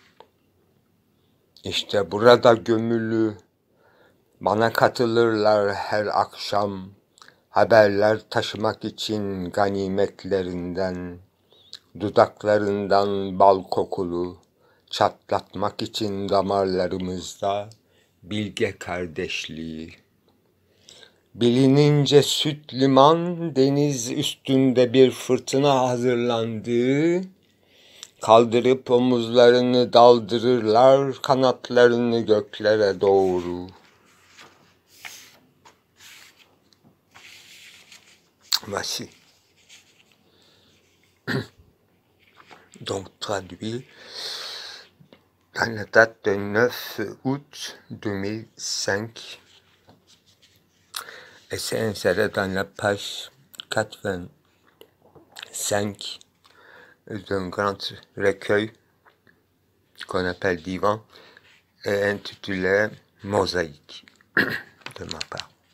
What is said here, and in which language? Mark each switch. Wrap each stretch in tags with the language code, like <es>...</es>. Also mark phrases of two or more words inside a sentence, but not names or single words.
<tr>İşte burada gömülü, bana katılırlar her akşam, haberler taşımak için ganimetlerinden, dudaklarından bal kokulu, çatlatmak için damarlarımızda bilge kardeşliği. Bilinince süt liman, deniz üstünde bir fırtına hazırlandığı, kaldırıp omuzlarını daldırırlar kanatlarını göklere doğru.</tr> <fr>Voici. Donc traduit à la date de 9 août 2005 et c'est inséré dans la page 85 d'un grand recueil qu'on appelle Divan et intitulé Mosaïque de ma part.</fr>